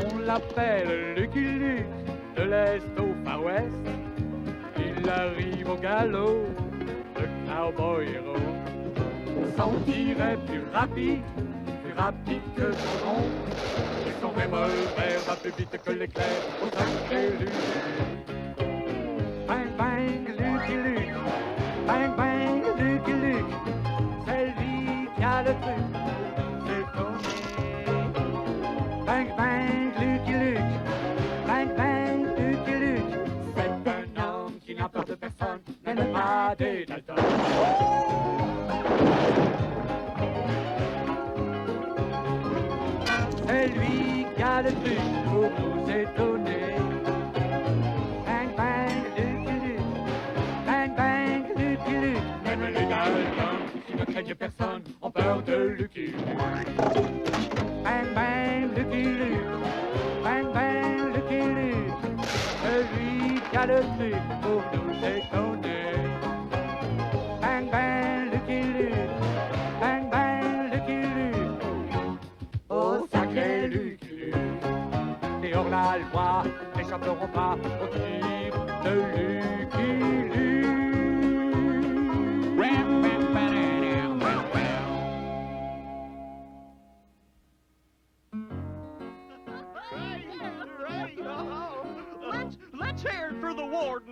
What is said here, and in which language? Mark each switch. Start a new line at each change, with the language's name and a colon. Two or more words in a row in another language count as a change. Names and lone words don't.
French: l'appelle Lucky Luke, de l'Est au Far West. Il arrive au galop, le cowboy héros. Son tir est plus rapide que son ombre. Et son revolver va plus vite que l'éclair au sacré Luke. Bang bang Lucky Luke, bang bang Lucky Luke, c'est lui qui a le truc, c'est tourné. Bang bang Lucky Luke, bang bang Lucky Luke, c'est un homme qui n'a peur de personne, même pas des Daltons. C'est lui qui a le truc pour nous étonner. Bang bang Lucky Luke, bang bang Lucky Luke, même les Daltons qui ne craignent personne ont peur de Lucky Luke. Bang bang Lucky Luke, bang bang Lucky Luke, c'est lui qui a le truc pour nous étonner. Bang bang Lucky Luke, bang bang Lucky Luke, oh sacré Lucky Luke. Et hors la loi n'échapperont pas au tir de Lucky Luke.
English: Let's hear it for the warden.